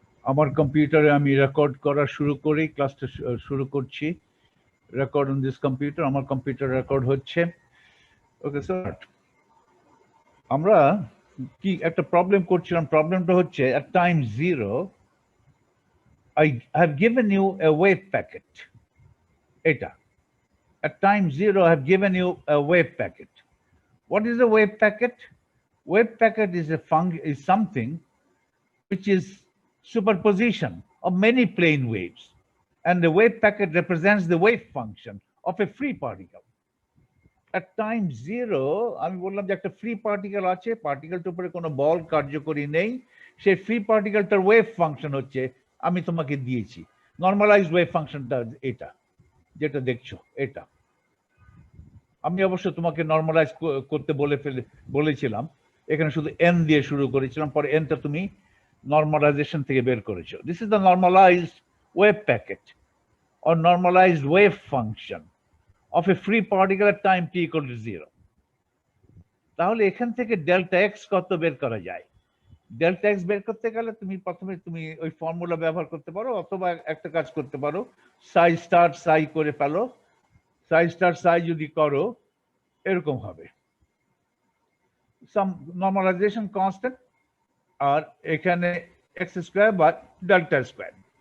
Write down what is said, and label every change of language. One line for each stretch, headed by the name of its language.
Bangla: আমার কম্পিউটারে আমি রেকর্ড করা শুরু করি, ক্লাসটা শুরু করছি।
English: record on this computer,
Bangla: আমার কম্পিউটার রেকর্ড হচ্ছে। ওকে স্যার, আমরা কি একটা প্রবলেম করছিলাম। প্রবলেমটা হচ্ছে
English: at time 0 I have given you a wave packet. এটা at time 0 I have given you a wave packet. What is a wave packet? Wave packet is something which is superposition of many plane waves, and the wave packet represents the wave function of a free particle. At time 0
Bangla: আমি বললাম যে একটা free particle আছে, পার্টিকেলটার উপরে কোনো বল কার্যকরী নেই, সেই ফ্রি পার্টিকেলটার ওয়েভ ফাংশন হচ্ছে আমি তোমাকে দিয়েছি নর্মালাইজড ওয়েভ ফাংশনটা, এটা যেটা দেখছো এটা। আমি অবশ্য তোমাকে নর্মালাইজ করতে বলেছিলাম, এখানে শুধু এন দিয়ে শুরু করেছিলাম, পরে এনটা তুমি নর্মালাইজেশন থেকে বের করেছো।
English: This is the normalized wave packet or normalized wave function of a free particle at time t equal to 0.
Bangla: তাহলে এখান থেকে ডেল্টা এক্স কত বের করা যায়? ডেল্টা এক্স বের করতে গেলে তুমি প্রথমে ওই ফর্মুলা ব্যবহার করতে পারো, অথবা একটা কাজ করতে পারো, সাই স্টার সাই করে ফেলো। সাই স্টার সাই যদি করো এরকম হবে, সাম নর্মালাইজেশন কনস্ট্যান্ট, আর এখানে এক্স স্কোয়ার বা ডেল্টা স্কোয়ার।